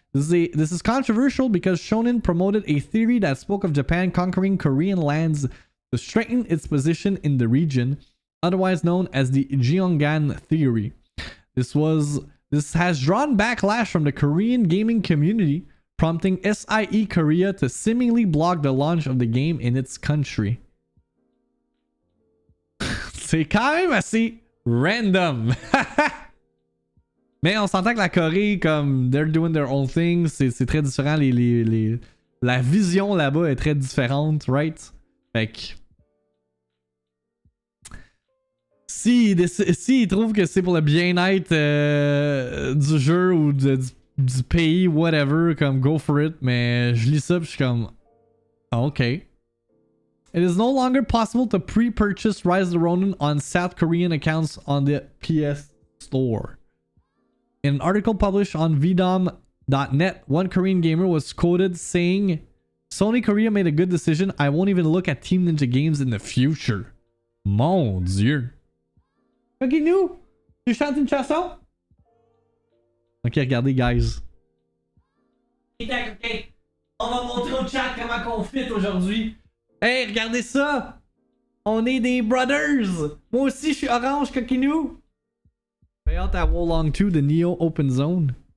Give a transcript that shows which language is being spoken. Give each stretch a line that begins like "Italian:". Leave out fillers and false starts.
English: This is controversial because Shonen promoted a theory that spoke of Japan conquering Korean lands to strengthen its position in the region, otherwise known as the Gyeongan theory. This has drawn backlash from the Korean gaming community, prompting SIE Korea to seemingly block the launch of the game in its country.
French: C'est quand même assez random. Mais on s'entend que la Corée, comme
English: they're doing their own thing,
French: c'est très différent. La vision là-bas est très différente, right? Fait que s'ils trouvent que c'est pour le bien-être du jeu ou du pays, whatever, comme
English: go for it,
French: mais je lis ça pis je suis comme ok.
English: It is no longer possible to pre-purchase Rise of the Ronin on South Korean accounts on the PS Store. In an article published on vdom.net, one Korean gamer was quoted saying, Sony Korea made a good decision. I won't even look at Team Ninja games in the future.
French: Mon Dieu. Ok, nous, tu chantes une chanson? Ok, regardez, guys. Ok, on va montrer au chat comment qu'on fit aujourd'hui. Hey, regardez ça! On est des brothers! Moi aussi, je suis orange, coquinou! Fais hâte à Wolong 2 de Neo Open Zone.